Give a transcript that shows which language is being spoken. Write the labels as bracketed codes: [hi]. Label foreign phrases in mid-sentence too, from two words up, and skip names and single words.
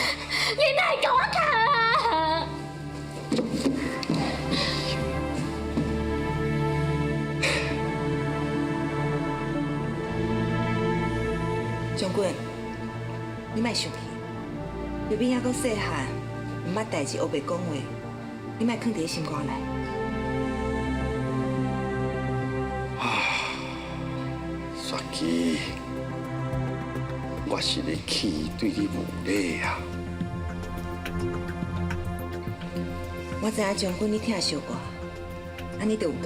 [nan] 你哪会甲我跑啊？将军，你莫生气，妹妹还阁细汉，毋捌代志学袂讲话，你莫囥伫心肝内。雪琪，我是咧气对你无礼啊！我知影将军你疼惜我，安尼就有够。